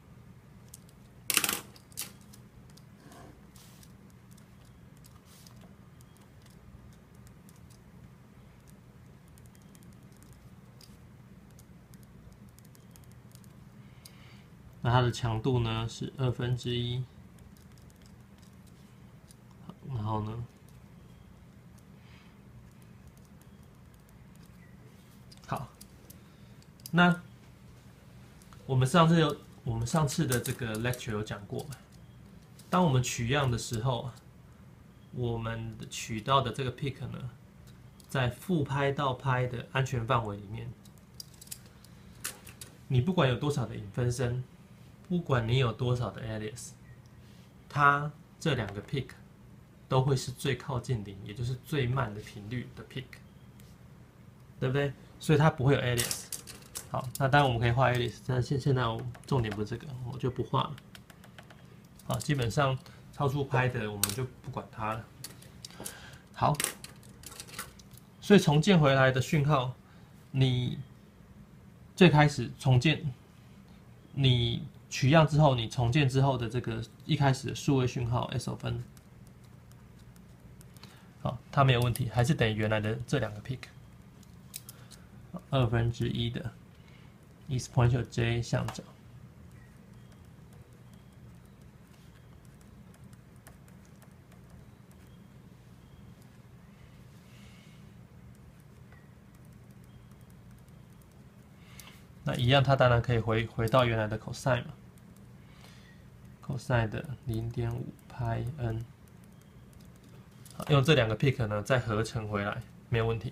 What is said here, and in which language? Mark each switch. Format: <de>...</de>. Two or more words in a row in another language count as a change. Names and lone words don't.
<zh>那它的強度呢是1/2，然後呢，好，那我们上次的這個 lecture 有講過嘛？當我們取樣的時候，我們取到的這個 pick 呢，在負拍到拍的安全範圍裡面，你不管有多少的引分身，不管你有多少的 alias， 它這兩個 pick 都會是最靠近零，也就是最慢的頻率的 pick， 對不對？所以它不會有 alias。好，那當然我們可以畫 alias， 但現在我重點不是這個，我就不畫了。好，基本上超出拍的我們就不管它了。好，所以重建回來的訊號，你最開始重建，你取樣之後，你重建之後的這個一開始的數位訊號 S_n， 好，它沒有問題，還是等於原來的這兩個 pick， 1/2 的 exponential j 相角。那一樣，它当然可以回到原來的 cosine 嘛 ，cosine 的0.5 派 n， 好，用這兩個 pick 呢再合成回來，沒有問題。</zh>